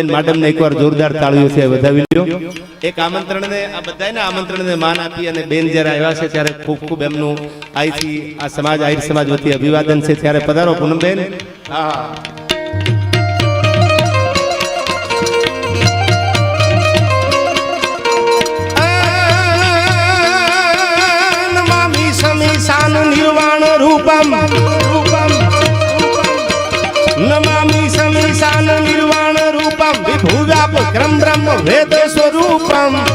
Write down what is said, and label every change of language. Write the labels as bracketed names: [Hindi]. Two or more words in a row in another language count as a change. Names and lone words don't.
[Gujarati] માડમને એકવાર જોરદાર તાળીઓથી વધાવી લ્યો એક આમંત્રણને આ બધાના આમંત્રણને માન આપી અને બેન જ્યારે આવ્યા છે ત્યારે ખૂબ ખૂબ એમનું અહીંથી આ સમાજ આહિર સમાજ વતી અભિવાદન છે ત્યારે પધારો પૂનમબેન હા [Sanskrit] निर्वाण रूपम नमामि समीशान निर्वाण रूपम विभु व्यापक्रम ब्रह्म वेद स्वरूपम